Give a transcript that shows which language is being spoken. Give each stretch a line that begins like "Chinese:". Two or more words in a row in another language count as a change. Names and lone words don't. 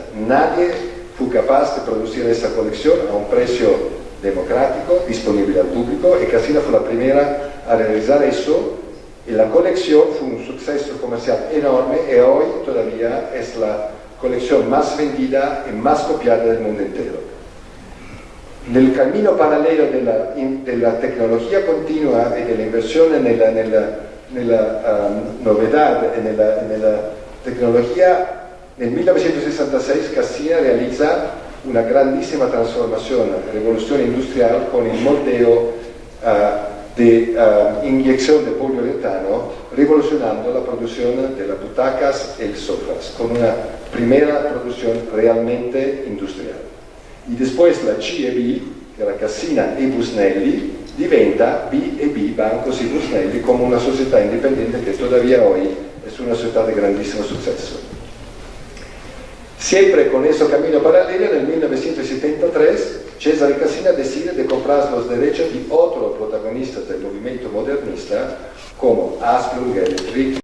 Spanish: Nadie fue capaz de producir esa colección a un precio democrático, disponible al público, y Cassina fue la primera a realizar eso, y la colección fue un suceso comercial enorme y hoy todavía es la colección más vendida y más copiada del mundo entero.
Italian: Nel cammino parallelo della tecnologia continua e dell'inversione nella novedad e nella tecnologia, nel 1966 Cassina realizza una grandissima trasformazione, rivoluzione industriale con il
Spanish: moldeo de inyección de poliuretano, revolucionando la producción de las butacas y sofás, con una primera producción realmente industrial. Y después la C&B, que era Cassina e Busnelli, diventa B&B, Bancos y Busnelli, como una società independiente que todavía hoy es una società de grandísimo suceso. Siempre con ese camino paralelo, en 1973, Cesare Cassina decide de comprar los derechos de otros protagonistas del movimiento modernista, como Asplund, Electric.